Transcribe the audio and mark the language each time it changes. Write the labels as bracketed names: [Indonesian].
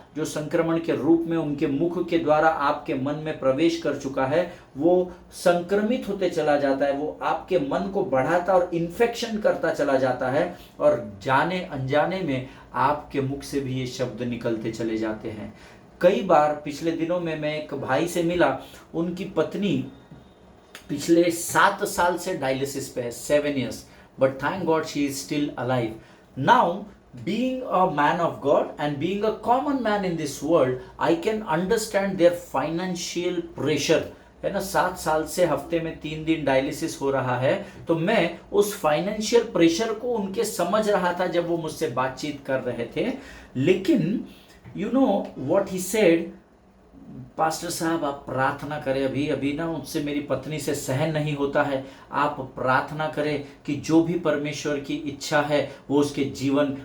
[Hindi] जो संक्रमण के रूप में उनके मुख के द्वारा आपके मन में प्रवेश कर चुका है, वो संक्रमित होते चला जाता है, वो आपके मन को बढ़ाता और इन्फेक्शन करता चला जाता है, और जाने अनजाने में आपके मुख से भी ये शब्द निकलते चले जाते हैं। कई बार पिछले दिनों में मैं एक भाई से मिला, उनकी पत्नी पिछले 7 साल से डायलिसिस पे है, [English] 7 years, but thank God she is still alive. Now, being a man of God and being a common man in this world, I can understand their financial pressure. [Hindi] है ना, 7 साल से हफ्ते में 3 दिन डायलिसिस हो रहा है, तो मैं उस फाइनेंशियल प्रेशर को उनके समझ रहा था जब वो मुझसे बातचीत कर रहे थे। लेकिन [English] you know what he said, [Hindi] pastor साहब आप प्रार्थना करें, अभी अभी ना मुझसे मेरी पत्नी से सहन नहीं होता है, आप प्रार्थना करें कि जो भी परमेश्वर की इच्छा है वो उसके जीवन।